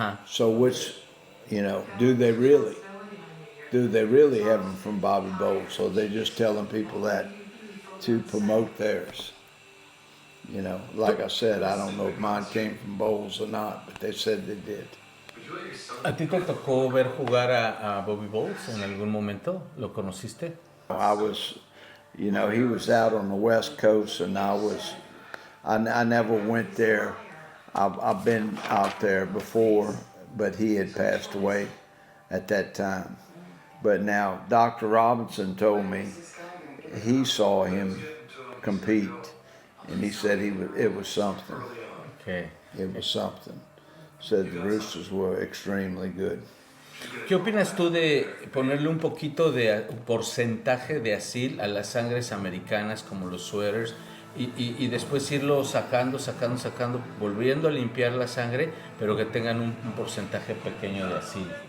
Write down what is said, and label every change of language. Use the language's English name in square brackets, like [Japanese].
[English] So which, you know, do they really have them from Bobby Bowles? So they're just telling people that to promote theirs. You know, like I said, I don't know if mine came from Bowles or not, but they said they did. [Spanish] ¿A ti te tocó ver jugar a Bobby Bowles en algún momento? ¿Lo conociste? [English] I was, you know, he was out on the West Coast, and I never went there. I've been out there before, but he had passed away at that time. But now, Dr. Robinson told me he saw him compete, and he said it was something. Okay. It was something. Said the roosters were extremely good. [Spanish] ¿Qué opinas tú de ponerle un poquito de porcentaje de Aseel a las sangres americanas como los sweaters y después irlo sacando, volviendo a limpiar la sangre, pero que tengan un porcentaje pequeño de Aseel?